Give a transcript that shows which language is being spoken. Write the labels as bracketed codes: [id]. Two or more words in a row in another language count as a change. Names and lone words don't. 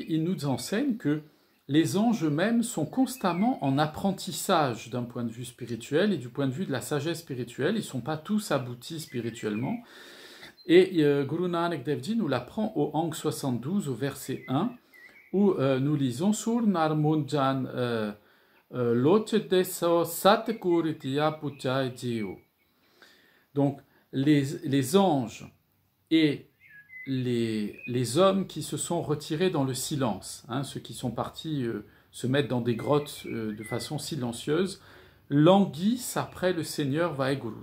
[fr] Il nous enseigne que les anges eux-mêmes sont constamment en apprentissage d'un point de vue spirituel et du point de vue de la sagesse spirituelle. Ils ne sont pas tous aboutis spirituellement. Et Guru Nanak Dev Ji nous l'apprend au Ang 72, au verset 1, où nous lisons « [pa] Sur Narmunjan lochedeso satkuritiya puchai jiu ». [fr] Donc, les anges et les hommes qui se sont retirés dans le silence, ceux qui sont partis se mettre dans des grottes de façon silencieuse, languissent après le Seigneur Vaheguru.